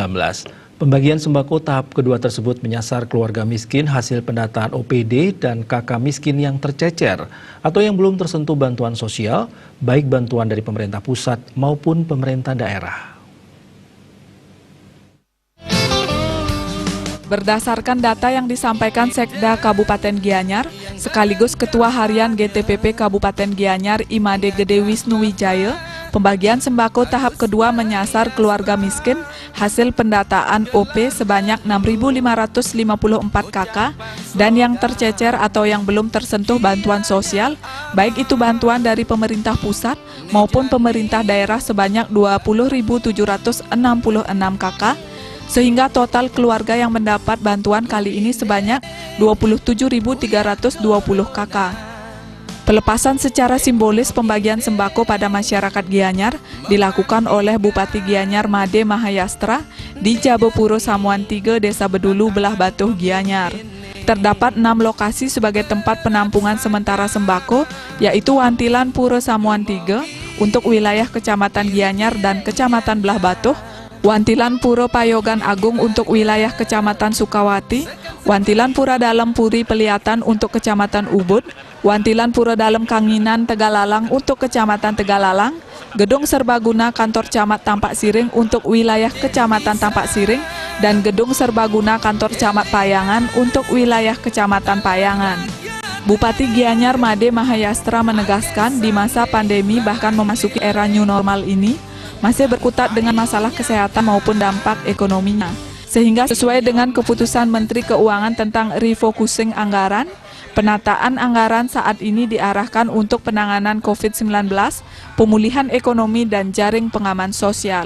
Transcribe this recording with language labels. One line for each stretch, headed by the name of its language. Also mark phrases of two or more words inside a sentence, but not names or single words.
Indonesian: Pembagian sembako tahap kedua tersebut menyasar keluarga miskin hasil pendataan OPD dan kakak miskin yang tercecer atau yang belum tersentuh bantuan sosial, baik bantuan dari pemerintah pusat maupun pemerintah daerah. Berdasarkan data yang disampaikan Sekda Kabupaten Gianyar, sekaligus Ketua Harian GTPP Kabupaten Gianyar Imade Gede Wisnu Wijaya, pembagian sembako tahap kedua menyasar keluarga miskin hasil pendataan OP sebanyak 6.554 KK dan yang tercecer atau yang belum tersentuh bantuan sosial, baik itu bantuan dari pemerintah pusat maupun pemerintah daerah sebanyak 20.766 KK, sehingga total keluarga yang mendapat bantuan kali ini sebanyak 27.320 KK. Pelepasan secara simbolis pembagian sembako pada masyarakat Gianyar dilakukan oleh Bupati Gianyar Made Mahayastra di Jabopuro Samuan 3, Desa Bedulu, Belah Batuh, Gianyar. Terdapat 6 lokasi sebagai tempat penampungan sementara sembako, yaitu Wantilan Puro Samuan 3 untuk wilayah Kecamatan Gianyar dan Kecamatan Belah Batuh, Wantilan Puro Payogan Agung untuk wilayah Kecamatan Sukawati, Wantilan Pura Dalem Puri Peliatan untuk Kecamatan Ubud, Wantilan Pura Dalem Kanginan Tegalalang untuk Kecamatan Tegalalang, Gedung Serbaguna Kantor Camat Tampak Siring untuk wilayah Kecamatan Tampak Siring, dan Gedung Serbaguna Kantor Camat Payangan untuk wilayah Kecamatan Payangan. Bupati Gianyar Made Mahayastra menegaskan di masa pandemi bahkan memasuki era
English: new normal
Indonesian: ini, masih berkutat dengan masalah kesehatan maupun dampak ekonominya. Sehingga sesuai dengan keputusan Menteri Keuangan tentang refocusing anggaran, penataan anggaran saat ini diarahkan untuk penanganan COVID-19, pemulihan ekonomi dan jaring pengaman sosial.